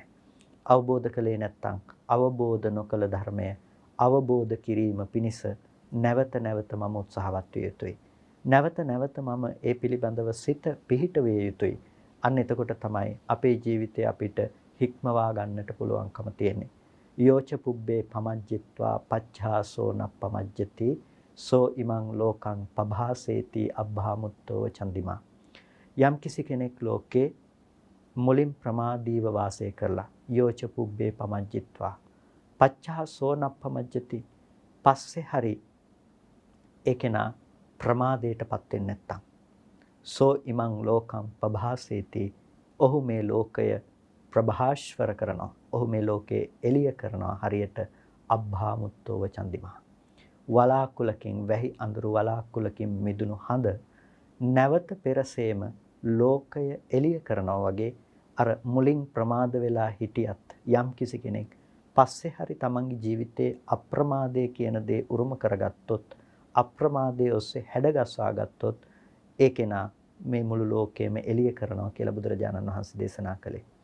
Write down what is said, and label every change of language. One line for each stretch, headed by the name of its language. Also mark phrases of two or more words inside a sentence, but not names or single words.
Sinhala: අවබෝධ කළේ නැත්නම් අවබෝධ නොකළ ධර්මය අවබෝධ කිරීම පිණිස නැවත නැවත මම උත්සාහවත් විය යුතුයි. නැවත නැවත මම ඒ පිළිබඳව සිත පිහිට විය යුතුයි. අන්න එතකොට තමයි අපේ ජීවිතය අපිට හික්මවා ගන්නට පුළුවන්කම තියෙන්නේ.
Pali: යෝච පුබ්බේ පමජ්ජිත්වා පච්ඡාසෝ නප්පමජ්ජති සෝ ඉමං ලෝකං පභාසේති අබ්භාමුත්තෝ චන්දිමා.
Sinhala: යම් කිසි කෙනෙක් ලෝකේ මුලින් ප්‍රමාදීව වාසය කරලා
Pali: යෝච පුබ්බේ පමජ්ජිත්වා පච්ඡාසෝ නප්පමජ්ජති
Sinhala: පස්සේ හරි ඒකේනා ප්‍රමාදයටපත් වෙන්නේ නැත්තම්
Pali: සෝ ඉමං ලෝකං පභාසේති
Sinhala: ඔහු මේ ලෝකය ප්‍රභාස්වර කරනවා. ඔහු මේ ලෝකේ එළිය කරනවා හරියට
Pali: අබ්භාමුත්තෝව චන්දිමා.
Sinhala: වලාකුලකින් වැහි අඳුරු වලාකුලකින් මිදුණු හඳ නැවත පෙරසේම ලෝකය එළිය කරනවා වගේ අර මුලින් ප්‍රමාද වෙලා හිටියත් යම් කිසි කෙනෙක් පස්සේ හරි තමන්ගේ ජීවිතයේ අප්‍රමාදයේ කියන දේ උරුම කරගත්තොත් අප්‍රමාදයේ ඔස්සේ හැඩගස්වා ගත්තොත් ඒ කෙනා මේ මුළු ලෝකයම එළිය කරනවා කියලා බුදුරජාණන් වහන්සේ දේශනා කළේ.